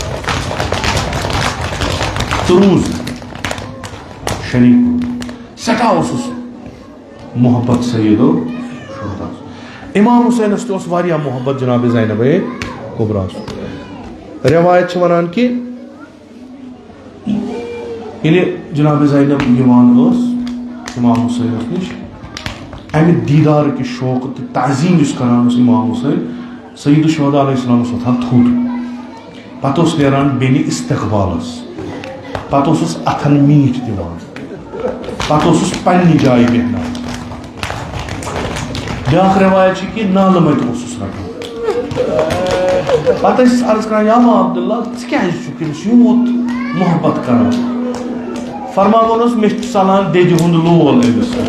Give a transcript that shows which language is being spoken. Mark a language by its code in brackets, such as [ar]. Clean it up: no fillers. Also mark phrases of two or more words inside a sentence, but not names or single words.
[ks] تہٕ روٗز شریٖک سٮ۪ٹھاہ اوسُس محبت سیدو شہدا امام حسینس تہِ اوس واریاہ محبت جناب زینب کبرا روایت چھِ ونان کہِ ییٚلہِ جناب زینب یِوان ٲس امام حسینس نِش امہِ دیٖدار کہِ شوقہٕ تہٕ تعظیٖم یُس کران اوس امام حسین سید الشہداء [ar] علیہ السلام [ks] اوس وۄتھان تھوٚد پتہٕ اوس نیران بیٚنہِ استقبالس پتہٕ اوسُس اتھن میٖٹھ دِوان پتہٕ اوسُس پننہِ جایہِ بیٚہناوان بیٛاکھ روایت چھِ کہِ نالہٕ مٔتۍ اوسُس رٹان پتہٕ ٲسۍ عرض کران [ar] یا ما عبداللہ [ks] ژٕ کیٛازِ چھُکھ أمِس یوٗت محبت کران فرماوان اوس مےٚ چھُ ژلان دٮ۪دِ ہُنٛد لول أمِس